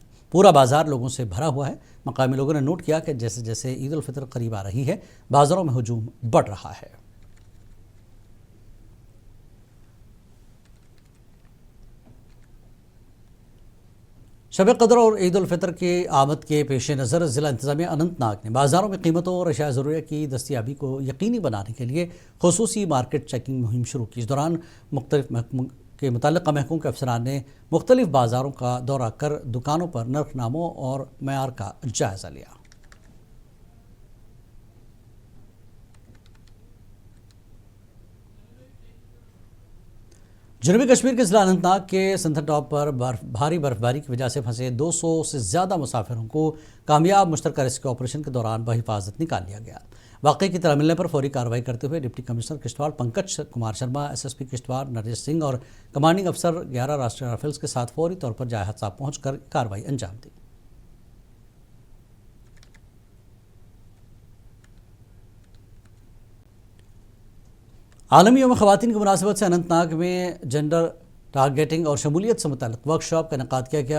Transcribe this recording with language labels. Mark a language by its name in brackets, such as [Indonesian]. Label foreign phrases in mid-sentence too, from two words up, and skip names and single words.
[Urdu] پورا بازار لوگوں سے بھرا ہوا ہے۔ مقامی لوگوں نے نوٹ کیا کہ جیسے جیسے عید الفطر قریب آ رہی ہے، بازاروں میں ہجوم بڑھ رہا ہے۔ شب قدر اور عید الفطر کے آمد کے پیش نظر ضلع انتظامیہ اننت ناگ نے بازاروں میں قیمتوں اور اشیاء ضروریہ کی دستیابی کو یقینی بنانے کے لیے خصوصی [English] market checking [Urdu] مہم شروع کی۔ اس دوران مختلف محکموں کے متعلقہ محکموں کے افسران نے مختلف بازاروں کا دورہ کر دکانوں پر نرخ ناموں اور معیار کا جائزہ لیا۔ جنوبی کشمیر کے ضلع اننت ناگ کے سنتھن ٹاپ پر بھاری برفباری کی وجہ سے پھنسے 200 سے زیادہ مسافروں کو کامیاب مشترکہ [English] rescue operation [Urdu] کے دوران بحفاظت نکال لیا گیا۔ واقعے کی اطلاع ملنے پر فوری کارروائی کرتے ہوئے [English] deputy commissioner [Urdu] کشتواڑ پنکج کمار شرما، SSP کشتواڑ نریش سنگھ اور کمانڈنگ افسر 11 راشٹریہ رائفلز کے ساتھ فوری طور پر جائے حادثہ پہنچ کر کارروائی انجام دی۔ عالمی یوم خواتین کی مناسبت سے اننت ناگ میں [English] gender targeting [Urdu] اور شمولیت سے متعلق ورک شاپ کا انعقاد کیا گیا۔